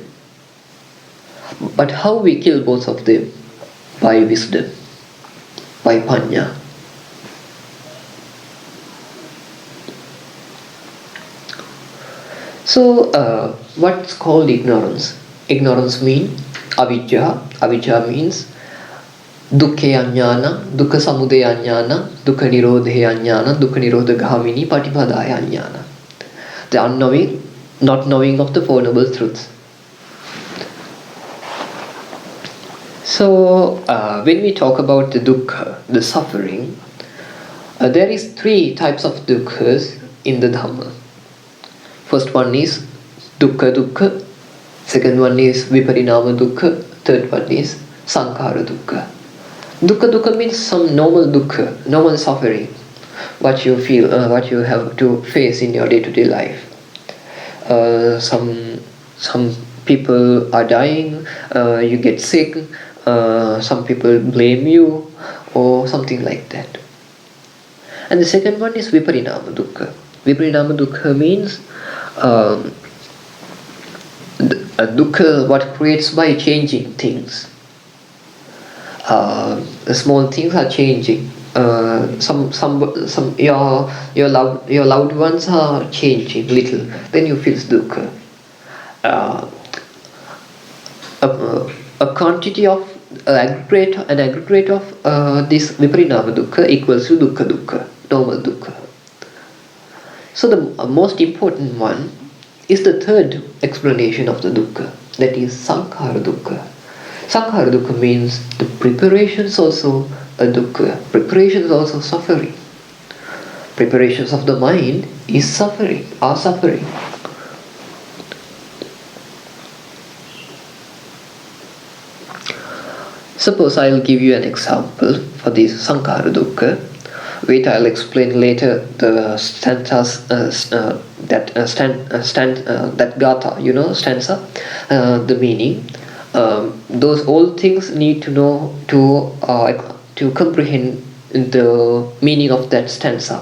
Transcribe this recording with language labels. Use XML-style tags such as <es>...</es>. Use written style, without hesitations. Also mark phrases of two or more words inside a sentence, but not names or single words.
<en>But how we kill both of them? By wisdom, by panya. So, what's called ignorance? Ignorance means avijja.</en> <pi>Avijja means dukkhe ajnana, dukkha samudaya ajnana, dukkha nirodhe ajnana, dukkha nirodha ghamini patipadaya ajnana.</pi> <en>The unknowing, not knowing of the Four Noble Truths. So, when we talk about the dukkha, the suffering, there is 3 types of dukkhas in the Dhamma. First one is</en> <pi>dukkha dukkha,</pi> <en>second one is</en> <pi>viparinama dukkha,</pi> <en>third one is</en> <pi>sankhara dukkha. Dukkha dukkha</pi> <en>means some normal dukkha, normal suffering, what you feel, what you have to face in your day-to-day life. Some people are dying, you get sick, some people blame you, or something like that. And the second one is</en> <pi>viparinama dukkha. Viparinama dukkha</pi> <en>means dukkha what creates by changing things. Small things are changing. Your loved ones are changing little. Then you feel dukkha. A quantity of an aggregate of this</en> <pi>viparinama dukkha</pi> <en>equals to dukkha, normal dukkha. So the most important one is the third explanation of the dukkha, that is</en> <pi>sankhara dukkha. Sankhara dukkha</pi> <en>means the preparations also a dukkha. Preparations also suffering. Preparations of the mind are suffering. Suppose I'll give you an example for this</en> <pi>sankhara dukkha.</pi> <en>Wait, I'll explain later the stanzas that gatha, stanza, the meaning. Those all things need to know to comprehend the meaning of that stanza.</en>